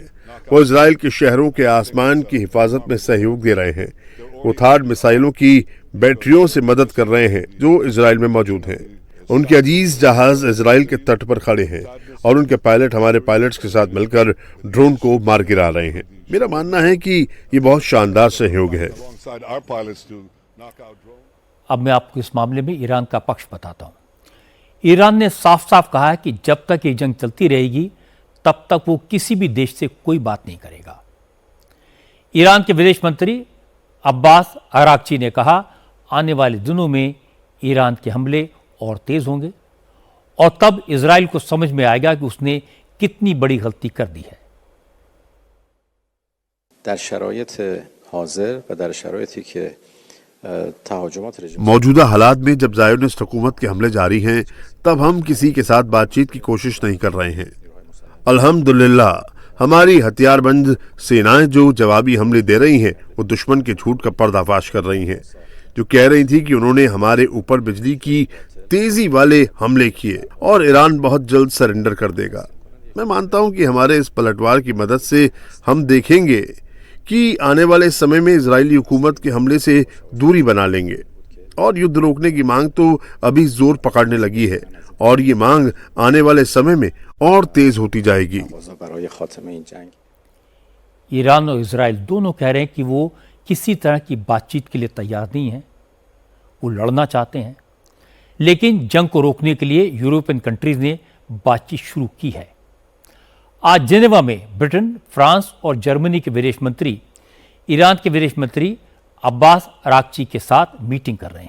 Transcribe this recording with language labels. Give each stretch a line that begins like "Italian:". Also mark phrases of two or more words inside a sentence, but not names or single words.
Hindi: वो इजराइल के शहरों के आसमान की हिफाजत में सहयोग दे रहे हैं। वो थाड मिसाइलों की बैटरियों से मदद कर रहे हैं जो इजराइल में मौजूद हैं। उनके अजीज जहाज इजराइल के तट पर खड़े हैं और उनके पायलट हमारे पायलट्स के साथ मिलकर ड्रोन को मार गिरा रहे हैं। मेरा मानना है कि ये बहुत शानदार सहयोग है।
English: Alongside our pilots to knock out drones.
Hindi: अब मैं आपको इस मामले में ईरान का पक्ष बताता हूं। ईरान ने साफ साफ कहा है कि जब तक ये जंग चलती रहेगी तब तक वो किसी भी देश से कोई बात नहीं करेगा। ईरान के विदेश मंत्री अब्बास अराक्ची ने कहा, आने वाले दिनों में ईरान के हमले और तेज होंगे और तब इजराइल को समझ में आएगा कि उसने कितनी बड़ी गलती कर दी है।
Persian: در شرایط حاضر و در شرایطی که تهاجمات رژیم
Hindi: मौजूदा हालात में जब ज़ायोनिस्ट हुकूमत के हमले जारी हैं, तब हम किसी के साथ बातचीत की कोशिश नहीं कर रहे हैं। अल्हम्दुलिल्लाह हमारी हथियारबंद सेनाएं जो जवाबी हमले दे रही हैं, वो दुश्मन के झूठ का पर्दाफाश कर रही हैं, जो कह रही थी कि उन्होंने हमारे ऊपर बिजली की तेजी वाले हमले किए और ईरान बहुत जल्द सरेंडर कर देगा। मैं मानता हूं कि हमारे इस पलटवार की मदद से हम देखेंगे कि आने वाले समय में इजरायली हुकूमत के हमले से दूरी बना लेंगे और युद्ध रोकने की मांग तो अभी जोर पकड़ने लगी है और ये मांग आने वाले समय में और तेज होती जाएगी।
Persian: برای خاتمه این جنگ
Hindi: ईरान और इजराइल दोनों कह रहे हैं कि वो किसी तरह की बातचीत के लिए तैयार नहीं हैं। वो लड़ना चाहते हैं, लेकिन जंग को रोकने के लिए
English: European countries
Hindi: ने बातचीत शुरू की है। आज जेनेवा में ब्रिटेन, फ्रांस और जर्मनी के विदेश मंत्री ईरान के विदेश मंत्री अब्बास अराक्ची के साथ मीटिंग कर रहे हैं।